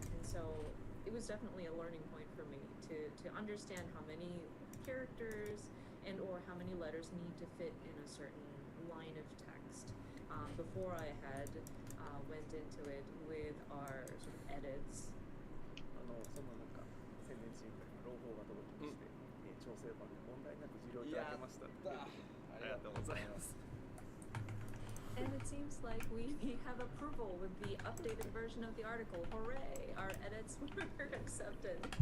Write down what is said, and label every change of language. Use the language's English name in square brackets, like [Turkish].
[English] And so it was definitely a learning point for me to understand how many characters and or how many letters need to fit in a certain line of text before I had went into it with our sort of edits. [Japanese] そのなんか宣伝チームから朗報が届きまして、調整版で問題なく受領いただけましたっていうことでありがとうございます。 [English] And it seems like we have approval with the updated version of the article. Hooray! Our edits were accepted.